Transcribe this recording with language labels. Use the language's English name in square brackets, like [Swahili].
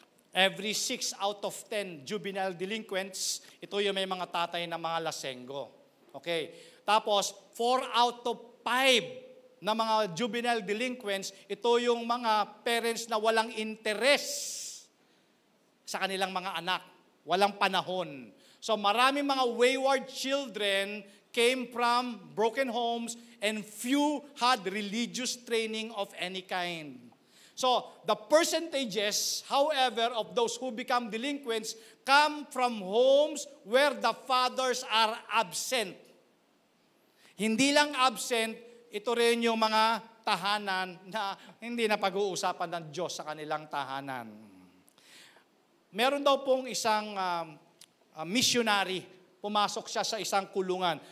[English] Every 6 out of 10 juvenile delinquents, [Filipino] ito yung may mga tatay na mga lasenggo. Okay. Tapos, 4 out of 5 na mga juvenile delinquents, ito yung mga parents na walang interes sa kanilang mga anak. Walang panahon. [English] So [Filipino] maraming mga [English] wayward children came from broken homes and few had religious training of any kind. So the percentages, however, of those who become delinquents come from homes where the fathers are absent. [Filipino] Hindi lang absent, ito rin yung mga tahanan na hindi na pag-uusapan ng Diyos sa kanilang tahanan. Meron daw pong isang missionary, pumasok siya sa isang kulungan.